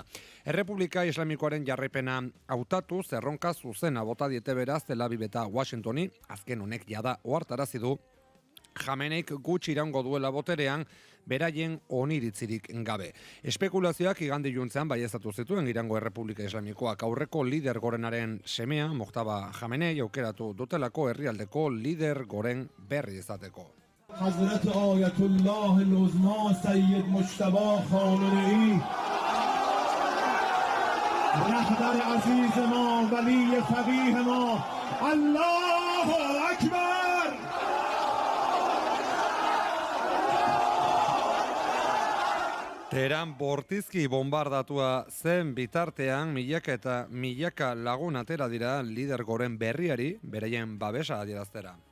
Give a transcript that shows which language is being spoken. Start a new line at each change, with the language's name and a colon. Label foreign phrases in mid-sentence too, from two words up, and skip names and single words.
Basque: Errepublika Islamikoaren jarraipena hautatu zerronka zuzena bota diete beraz Tel Aviv eta Washingtoni, azken honek jada ohartarazi du Jameneik gutxi iraungo duela boterean beraien oniritzirik gabe. Espekulazioak igande iluntzean baieztatu zituen Irango Errepublika Islamikoak aurreko lider gorenaren semea, Mojtaba Jamenei aukeratu dutelako herrialdeko lider goren berri izateko.
Persian: حضرت آیت‌الله العظمی سید مجتبی خامنه‌ای رهبر عزیز ما، ولی فقیه ما,
Arabic: الله أكبر!
Basque: Teheran bortizki bombardatua zen bitartean milaka eta milaka lagun atera dira lider goren berriari beraien babesa adieraztera.